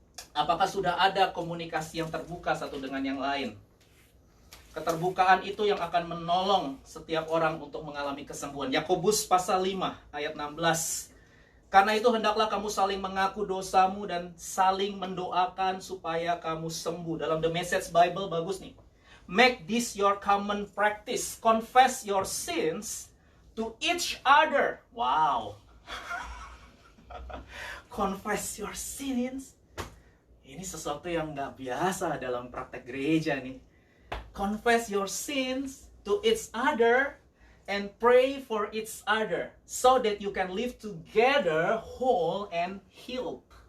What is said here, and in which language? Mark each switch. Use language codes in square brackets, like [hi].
[id] Apakah sudah ada komunikasi yang terbuka satu dengan yang lain? Keterbukaan itu yang akan menolong setiap orang untuk mengalami kesembuhan. Yakobus pasal 5 ayat 16. Karena itu hendaklah kamu saling mengaku dosamu dan saling mendoakan supaya kamu sembuh. Dalam The Message Bible bagus nih. [en] Make this your common practice. Confess your sins to each other. Wow. Confess your sins. [id] Ini sesuatu yang nggak biasa dalam praktek gereja nih. [en] Confess your sins to each other and pray for each other so that you can live together whole and healed.